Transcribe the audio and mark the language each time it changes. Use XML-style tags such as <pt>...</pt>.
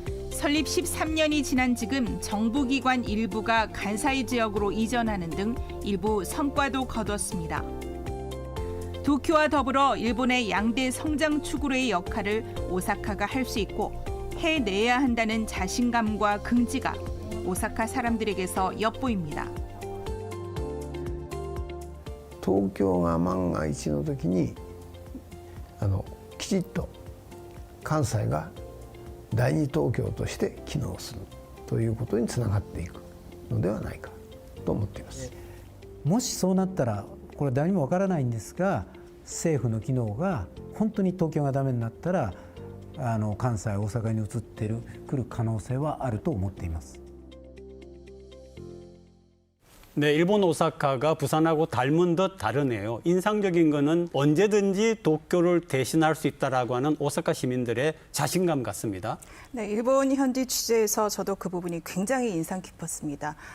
<ko>설립 13년이 지난 지금 정부기관 일부가 간사이 지역으로 이전하는 등 일부 성과도 거뒀습니다. 도쿄와 더불어 일본의 양대 성장 축으로의 역할을 오사카가 할 수 있고 해내야 한다는 자신감과 긍지가 오사카 사람들에게서 엿보입니다.</ko> <ja>東京が万が一の時にきちっと関西が第二東京として機能するということにつながっていくのではないかと思っています。もしそうなったら、これ誰にもわからないんですが、政府の機能が本当に東京がダメになったら関西、大阪に移ってくる可能性はあると思っています。</ja> <ko>네, 일본 오사카가 부산하고 닮은 듯 다르네요. 인상적인 거는 언제든지 도쿄를 대신할 수 있다라고 하는 오사카 시민들의 자신감 같습니다. 네, 일본 현지 취재에서 저도 그 부분이 굉장히 인상 깊었습니다.</ko>